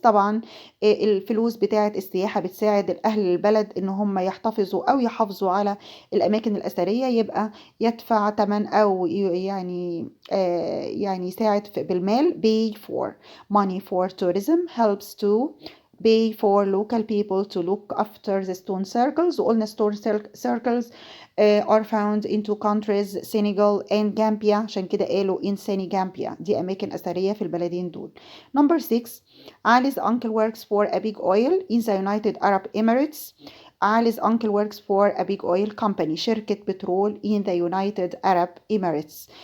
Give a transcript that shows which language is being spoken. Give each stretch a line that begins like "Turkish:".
Arabic: طبعا الفلوس بتاعة السياحة بتساعد الأهل البلد إن هم يحتفظوا أو يحافظوا على الأماكن الأثرية. يبقى يدفع ثمن أو يعني يساعد بالمال.
English: pay for money for tourism helps to pay for local people to look after the stone circles. وقلنا stone circles are found in two countries Senegal and Gambia.
Arabic: عشان كده قالوا in Senegambia. دي أماكن أثرية في البلدين دول.
English: Number 6 Ali's uncle works for a big oil in the United Arab Emirates. Ali's uncle works for a big oil company.
Arabic: شركة بترول
English: in the United Arab Emirates.